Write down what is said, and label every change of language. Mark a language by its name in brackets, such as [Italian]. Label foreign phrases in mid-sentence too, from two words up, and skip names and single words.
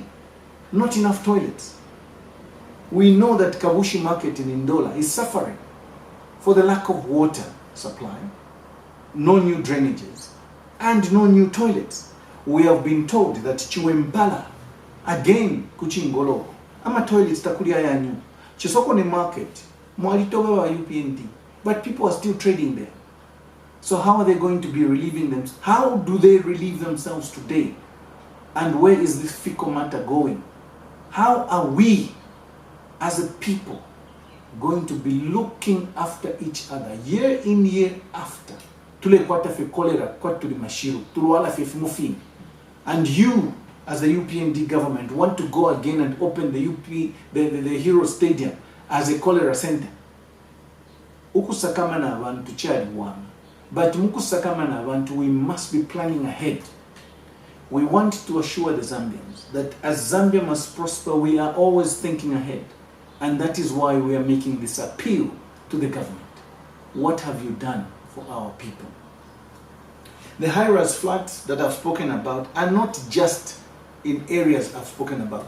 [English] Not enough toilets. We know that Kabushi market in Indola is suffering for the lack of water supply, no new drainages, and no new toilets. We have been told that Chiwembala, again, [Bemba] Kuchingolo, ama toilets takulia yanyu. [English] Chisokone market, [Bemba] mwalitoga wa UPND, [English] but people are still trading there. So how are they going to be relieving them? How do they relieve themselves today? And where is this fecal matter going? How are we as a people going to be looking after each other year in, year after? [Bemba] Tule kwata fe cholera, kwata tuli mashiru, tuluwala fe fumufini. [English] And you, as the UPND government, want to go again and open the Hero Stadium as a cholera center. [Bemba] Ukusakama na abantu chali wama. But mukusakama na abantu, [English] we must be planning ahead. We want to assure the Zambians that as Zambia Must Prosper, we are always thinking ahead. And that is why we are making this appeal to the government. What have you done for our people? The high-rise flats that I've spoken about are not just in areas I've spoken about.